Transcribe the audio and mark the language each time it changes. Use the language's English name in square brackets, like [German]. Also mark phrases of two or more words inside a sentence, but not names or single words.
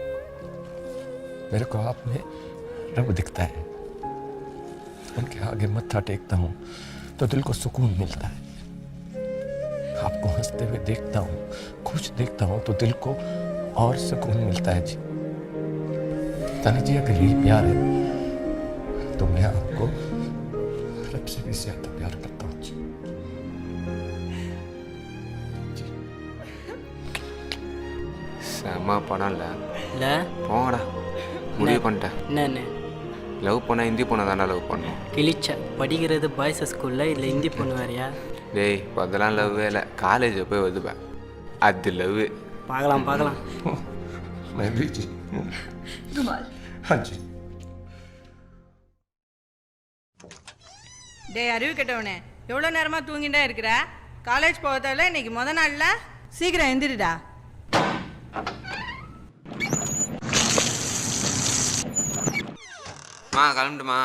[Hindi] मेरे को आप में रब दिखता है, उनके आगे मत्था टेकता हूँ तो दिल को सुकून मिलता है। आपको हंसते हुए देखता हूँ, खुश देखता हूँ तो दिल को और सुकून मिलता है जी। तानी जी, अगर यही प्यार है तो मैं आपको रब से भी ज्यादा प्यार करता हूँ जी। [Tamil] செம்ம படம்ல இல்லை போங்கடா, முடிவு பண்ணிட்டேன். என்னன்னு லவ் பண்ண ஹிந்தி பொண்ணை தானே லவ் பண்ணும். கிழிச்ச படிக்கிறது பாய்ஸ் ஸ்கூலில் இல்லை ஹிந்தி பொண்ணு வேறையா? டேய், இப்போ அதெல்லாம் லவ்வே இல்லை, காலேஜில் போய் வந்துப்பேன், அது லவ். பார்க்கலாம் பார்க்கலாம். [Hindi] मैं भी जी। रुमाल। हाँ जी। [Tamil] டேய் அறிவு கெட்டவனே, எவ்வளோ நேரமாக தூங்கிட்டே இருக்கிற? காலேஜ் போகிறதால இன்னைக்கு நாளில் சீக்கிரம் எந்திரிடா. கிளம்பிட்டுமா?